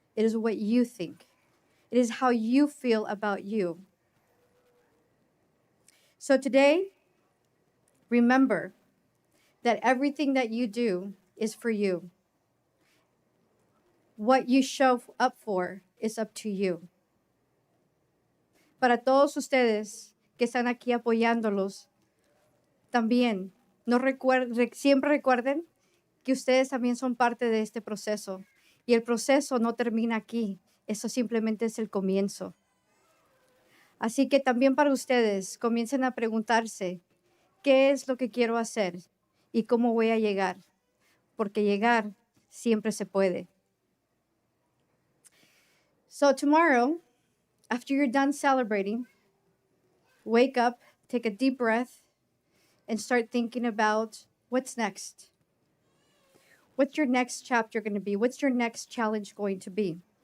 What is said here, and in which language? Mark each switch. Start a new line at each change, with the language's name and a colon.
English: It is what you think. It is how you feel about you. So today, remember that everything that you do is for you. What you show up for is up to you.
Spanish: Para todos ustedes que están aquí apoyándolos, también siempre recuerden que ustedes también son parte de este proceso. Y el proceso no termina aquí. Eso simplemente es el comienzo. Así que también para ustedes, comiencen a preguntarse, ¿qué es lo que quiero hacer? ¿Y cómo voy a llegar? Porque llegar siempre se puede.
English: So tomorrow, after you're done celebrating, wake up, take a deep breath, and start thinking about what's next. What's your next chapter going to be? What's your next challenge going to be?